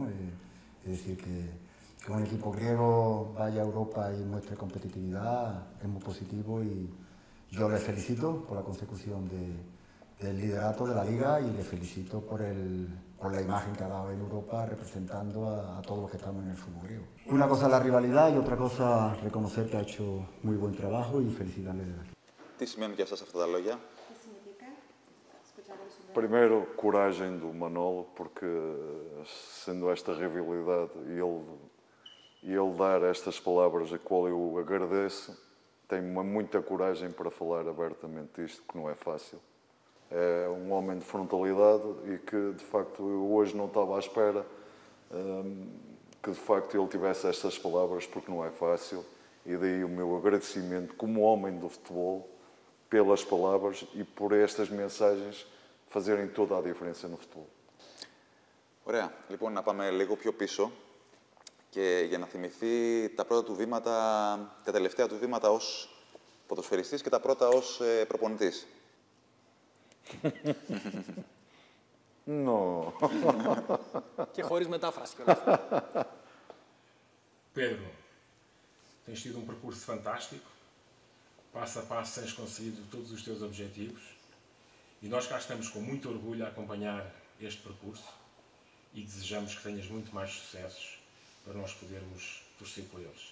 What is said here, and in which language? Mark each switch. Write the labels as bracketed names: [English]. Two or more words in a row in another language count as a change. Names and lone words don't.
[Spanish] Es decir, que un equipo griego vaya a Europa y muestre competitividad es muy positivo y yo le felicito por la consecución del liderato de la liga y le felicito por la imagen que ha dado en Europa representando a todos los que estamos en el fútbol griego. Una cosa es la rivalidad y otra cosa reconocer que ha hecho muy buen trabajo y felicitarle desde aquí. [Greek] Τι σημαίνουν για σας αυτά τα λόγια? [Portuguese] Primeiro, coragem do Manolo, porque sendo esta rivalidade e ele dar estas palavras a qual eu agradeço, tem muita coragem para falar abertamente disto, que não é fácil. É um homem de frontalidade e que, de facto, eu hoje não estava à espera que, de facto, ele tivesse estas palavras, porque não é fácil. E daí o meu agradecimento como homem do futebol pelas palavras e por estas mensagens fazerem toda a diferença no futebol. [Greek] Ωραία. Λοιπόν, να πάμε λίγο πιο πίσω και για να θυμηθεί τα πρώτα του βήματα, τα τελευταία του βήματα ως ποδοσφαιριστής και τα πρώτα ως προπονητής. [English] No. [Greek] Και χωρίς μετάφραση κιόλας. [Portuguese] Pedro, tens tido um percurso fantástico. Passo a passo tens conseguido todos os teus objetivos. E nós cá estamos com muito orgulho a acompanhar este percurso e desejamos que tenhas muito mais sucessos para nós podermos torcer por eles.